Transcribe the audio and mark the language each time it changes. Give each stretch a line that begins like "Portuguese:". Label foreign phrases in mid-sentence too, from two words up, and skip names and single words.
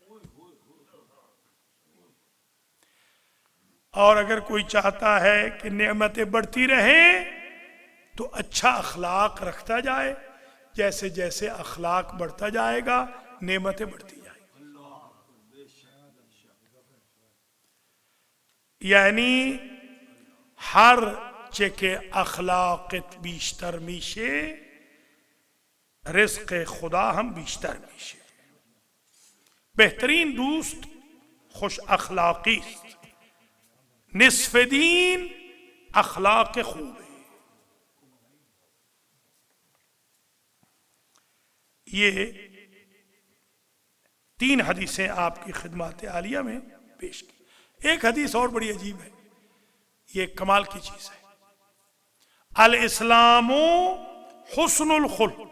Urdu: اور اگر کوئی چاہتا ہے کہ نعمتیں بڑھتی رہیں تو اچھا اخلاق رکھتا جائے. جیسے جیسے اخلاق بڑھتا جائے گا نعمتیں بڑھتی جائیں گی.
Persian: یعنی هر چه که اخلاقت بیشتر میشه رزق خدا هم بیشتر میشه. بهترین دوست خوش اخلاقی است. نصف دین اخلاق خوبه.
Urdu: یہ 3 حدیثیں آپ کی خدمات عالیہ میں پیش کی. ایک حدیث اور بڑی عجیب ہے، یہ کمال کی چیز ہے.
Arabic: الاسلام حسن الخلق.